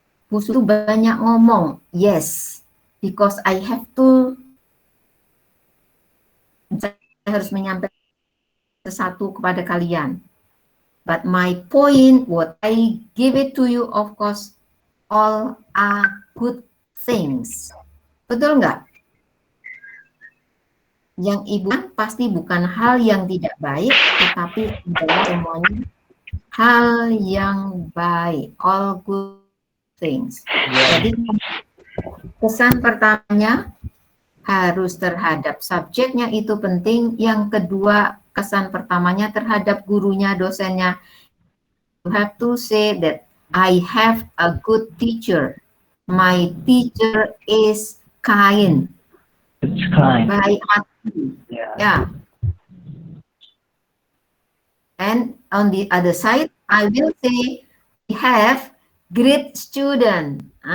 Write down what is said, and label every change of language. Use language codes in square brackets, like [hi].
[id] Bu Sulis banyak ngomong. [en] Yes, because I have to, [id] saya harus menyampaikan sesuatu kepada kalian. [en] But my point, what I give it to you, of course, all are good things. [id] Betul nggak? Yang ibu pasti bukan hal yang tidak baik, tetapi adalah semuanya hal yang baik, [en] all good things. [id] Jadi kesan pertamanya harus terhadap subjeknya itu penting. Yang kedua, kesan pertamanya terhadap gurunya, dosennya. [en] You have to say that I have a good teacher. My teacher is kind. It's kind. [id] Baik hati. [en] Yeah. Yeah. And on the other side, I will say I have great student.